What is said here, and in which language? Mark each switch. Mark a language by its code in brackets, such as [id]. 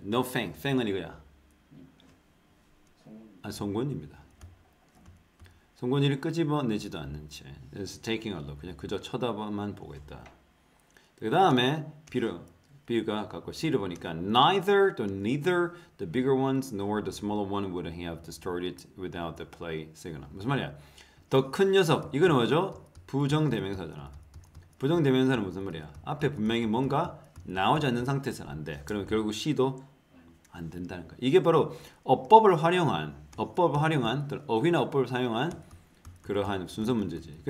[en] No fang. [ko] fang은 이거야. 송곳니입니다. 송곳니를 끄집어내지도 않는 채. [en] It's taking a look. [ko] 그냥 그저 쳐다만 보고 있다. 그 다음에 B가 갖고 C를 보니까 [en] neither the bigger ones nor the smaller one would have distorted without the play signal. [ko] 무슨 말이야? 더 큰 녀석. 이거는 뭐죠? 부정대명사잖아. 부정대명사는 무슨 말이야? 앞에 분명히 뭔가 나오지 않는 상태에서는 안 돼. 그러면 결국 C도 안 된다는 거야. 이게 바로 어법을 활용한 어휘나 어법을 사용한 그러한 순서 문제지.